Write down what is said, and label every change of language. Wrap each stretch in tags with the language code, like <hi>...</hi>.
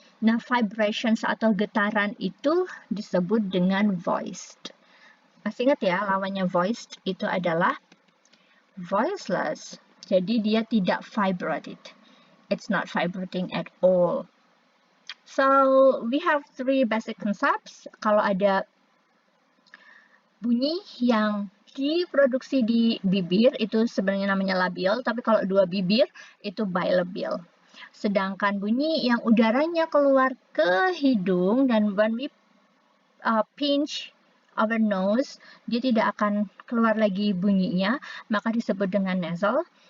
<id>Nah, vibrations atau getaran itu disebut dengan voiced. Masih ingat ya, lawannya voiced itu adalah voiceless. Jadi dia tidak vibrated.</id> <en>It's not vibrating at all. So, we have 3 basic concepts.</en> <id>Kalau ada bunyi yang diproduksi di bibir, itu sebenarnya namanya labial, tapi kalau dua bibir, itu bilabial. Sedangkan bunyi yang udaranya keluar ke hidung, dan</id> <en>when we pinch our nose,</en> <id>dia tidak akan keluar lagi bunyinya, maka disebut dengan nasal.</id>